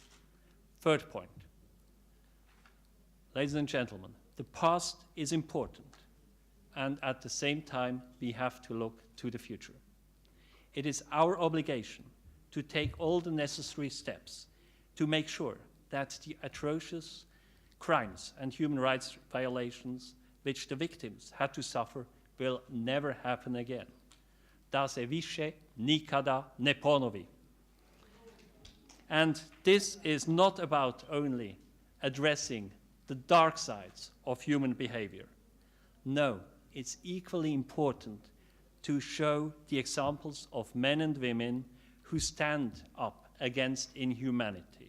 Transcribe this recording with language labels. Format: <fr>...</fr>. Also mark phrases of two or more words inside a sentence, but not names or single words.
<en>Third point, ladies and gentlemen, the past is important, and at the same time, we have to look to the future. It is our obligation to take all the necessary steps to make sure that the atrocious crimes and human rights violations which the victims had to suffer will never happen again.</en> <hr>Da se više nikada ne ponovi.</hr> <en>And this is not about only addressing the dark sides of human behavior. No, it's equally important to show the examples of men and women who stand up against inhumanity.</en>